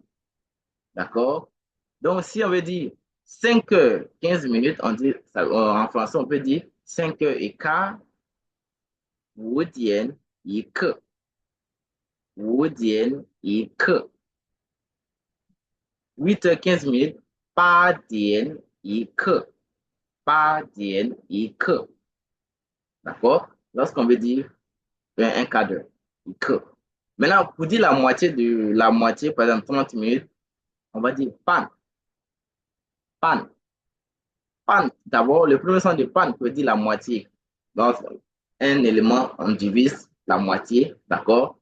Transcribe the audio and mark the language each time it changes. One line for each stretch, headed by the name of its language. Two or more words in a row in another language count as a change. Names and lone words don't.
French: D'accord? Donc, si on veut dire 5 heures, 15 minutes, on dit, en français, on peut dire 5 heures et quart,
Chinese: 五点一刻，五点一刻。
French: 8 heures 15 minutes,
Chinese: 八点一刻，八点一刻。D'accord?
French: Lorsqu'on veut dire un quart d'heure,
Chinese: 一刻.
French: Maintenant, pour dire la moitié de la moitié, par exemple 30 minutes, on va dire pan.
Chinese: Pan. Pan.
French: D'abord, le premier son de pan peut dire la moitié. Donc, un élément, on divise la moitié, d'accord?